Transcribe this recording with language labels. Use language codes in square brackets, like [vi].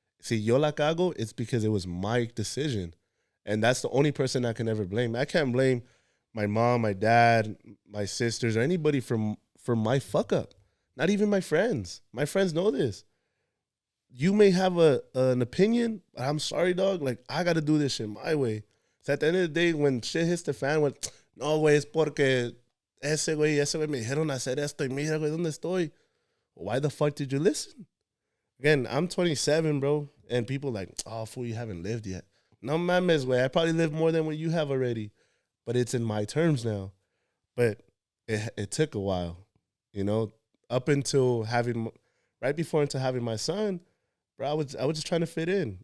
[es] Si yo la cago, [en] it's because it was my decision. And that's the only person I can ever blame. I can't blame my mom, my dad, my sisters, or anybody for my fuck up. Not even my friends. My friends know this. You may have an opinion, but I'm sorry, dog. Like, I got to do this shit my way. So at the end of the day, when shit hits the fan, [es] no, güey, es porque ese güey me dijeron hacer esto y mira, güey, ¿dónde estoy? [en] Why the fuck did you listen? Again, I'm 27, bro, and people like, oh, fool, you haven't lived yet. [es] No mames, güey. [en] I probably lived more than what you have already, but it's in my terms now. But it took a while, you know, up until right before into having my son, bro. I was just trying to fit in.